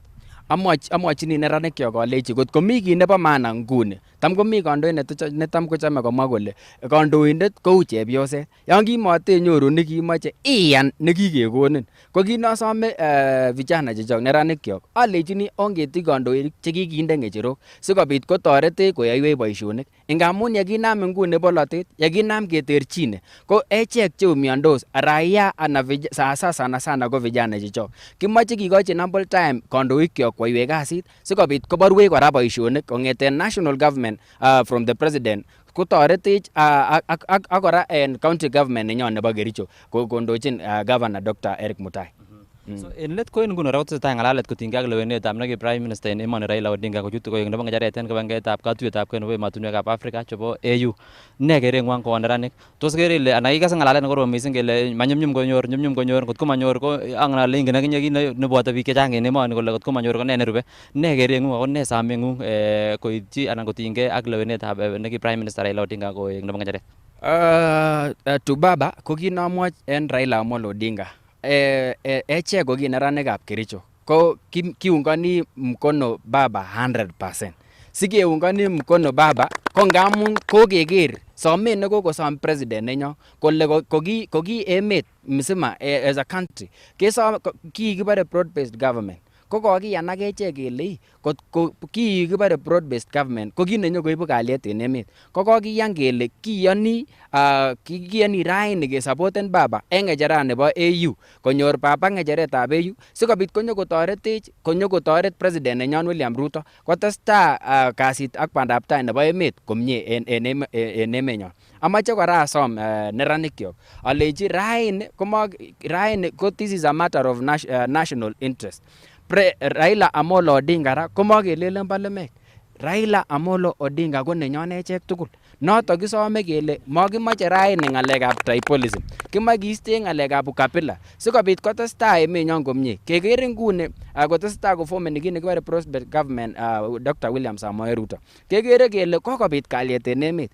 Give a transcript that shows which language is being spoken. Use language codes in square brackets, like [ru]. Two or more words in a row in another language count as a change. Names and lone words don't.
[kln] Amwachini neranikyok alechi kot komi kit nebo maana nguni, tam komi kandoindet netam kochome komwa kole kandoindet kou chepyoset, yon kimotenyoru nekimoche iyan nekikekonin. Ko kinosome vijana chechok neranikyok alechini ongeti kandoik chekikinde ng'echerok sikobit kotoretech koyoiwech boisionik ngamun yekinam nguni bolotet, yekinam keterchine ko echek cheumiandos raia ana sana ko vijana chechok kimoche kikochi [en] ample time [kln] kandoikyok koyoiwech kasit sikobit koborwech kora boisionik kong'eten [en] national government from the president [kln] kotoretech ak kora en [en] county government [kln] nenyon nebo Kericho kondochin governor Dr. Eric Mutai. So en let ko en nguno rakotesetai ngalalet kotinygei ak lewenetab neki [en] Prime Minister [kln] en emoni Raila Odinga kochut koek nebo ngecheret en kibangetab katuiyetab kei nebo emotinwekab Africa chebo AU. Ne kereng'wang ko neranik? Tos kere ile anan ikase ngalalet nekorom mising kele manyumnyum konyor kotko manyor ko angen ale ingen akinye kit nebwote biik chechang en emoni kole kotko manyor ko ne nerube. Ne kereng'ung ako ne sameng'ung koityi anan kotinygei ak lewenetab neki [en] Prime Minister [kln] Raila Odinga koek nebo ngecheret? To baba ko kinomwoch en Raila Amolo Odinga echek ko ki neranikab Kericho ko kiungani mkono baba 100%. Sikeungani mkono baba ko ngamun kokeker somet nekokosom president nenyo kole ko ki emet mzima [en] as a country [kln] kikibare [en] broad based government [kln] ko kokiyan ak echek kele kikibare [en] broad based government [kln] ko kit nenyokoibu kalyet en emet ko kokiyan kele kiyoni raini kesapoten baba en ng'echerani nebo AU konyor baba ng'echeretab AU sikobit konyokotoret president nenyon William Ruto kotestai kasit ak bandab tai nebo emet komie en emenyon. Amache kora asom neranikyok alechi raini ko [en] this is a matter of national interest. [kln] Raila Amolo Odinga ra komakelelen bo lemek. Raila Amolo Odinga ko nenyon echek tugul. Notok kisome kele makimache raini ng'alekab tribalism. Kimache kiiste ng'alekab ukabila sikobit kotestai emenyon komie. Keker nguni kotestai kofomeni kit nekibare [en] prosperous government [kln] Dr. William Samoei Ruto. Kekere kele kokobit kalyet en emet.